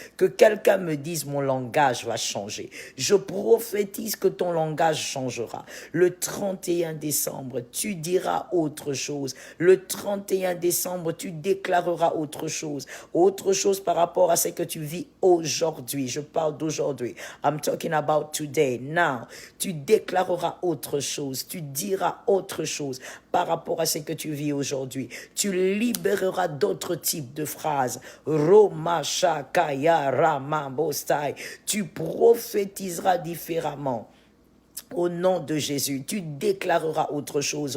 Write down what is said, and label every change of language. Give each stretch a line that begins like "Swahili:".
French: Que quelqu'un me dise, mon langage va changer. Je prophétise que ton langage changera. Le 31 décembre, tu diras autre chose. Le 31 décembre, tu déclareras autre chose. Autre chose par rapport à ce que tu vis aujourd'hui. Je parle d'aujourd'hui.
English: I'm talking about today, now.
French: Tu déclareras autre chose. Tu diras autre chose par rapport à ce que tu vis aujourd'hui. Tu libéreras d'autres types de phrases. Roma Shakaya Rama Bostai. Tu prophétiseras différemment. Au nom de Jésus, tu déclareras autre chose.